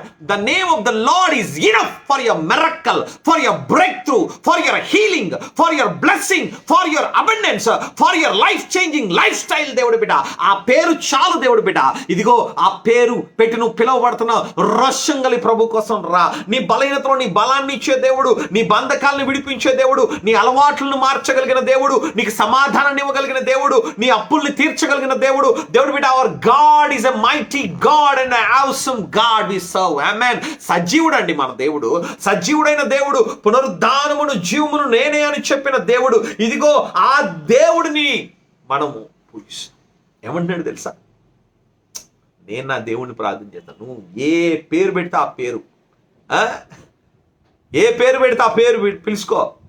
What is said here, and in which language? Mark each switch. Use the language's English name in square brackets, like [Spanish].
[English] The name of the Lord is enough for your miracle, for your breakthrough, for your healing, for your blessing, for your abundance, for your life-changing lifestyle. [Telugu] దేవుడు బిడ్డ ఆ పేరు చాలు. దేవుడు బిడ్డ ఇదిగో ఆ పేరు పెట్టి నువ్వు పిలువబడుతున్నావు. రోషం కలిగి ప్రభు కోసం రా. నీ బలహీనతలో నీ బలాన్ని ఇచ్చే దేవుడు, నీ బంధకాలను విడిపించే దేవుడు, నీ అలవాట్లను మార్చగలిగిన దేవుడు, నీకు సమాధానాన్ని ఇవ్వగలిగిన దేవుడు, నీ అప్పుల్ని తీర్చగలిగిన దేవుడు. దేవుడు బిడ్డ [English] our God is a mighty God and an awesome God we serve. [Telugu] Amen. సజీవుడు అండి మన దేవుడు. సజీవుడైన దేవుడు, పునరుద్ధానమును జీవమును నేనే అని చెప్పిన దేవుడు. ఇదిగో ఆ దేవుడిని మనము పూజిస్తాం. ఏమంటున్నాడు తెలుసా? నేను నా దేవుడిని ప్రార్థన చేస్తాను. నువ్వు ఏ పేరు పెడితే ఆ పేరు, ఏ పేరు పెడితే ఆ పేరు పిలుచుకో.